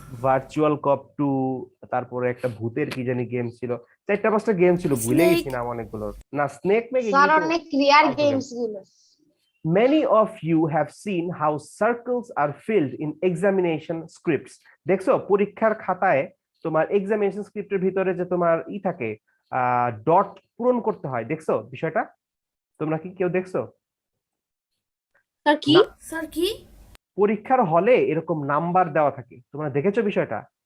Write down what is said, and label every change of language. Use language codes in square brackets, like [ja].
[bn] Virtual কপ 2, তারপরে একটা ভূতের কি জানি গেম ছিল, 4-5টা গেম ছিল, ভুলে গেছি নাম অনেকগুলো। না, স্নেক মেক, স্যার অনেক রিয়ার গেমস গুলো। [en] Many of you have seen how circles are filled in examination scripts. [bn] দেখছো পরীক্ষার খাতায় তোমার এক্সামিনেশন স্ক্রিপ্টের ভিতরে যে তোমার থাকে, ডট পূরণ করতে হয়, দেখছো বিষয়টা? তোমরা কি কেউ দেখছো? স্যার কি? স্যার কি? পরীক্ষার হলে এরকম নাম্বার দেওয়া থাকে, তোমরা দেখেছো বিষয়টা?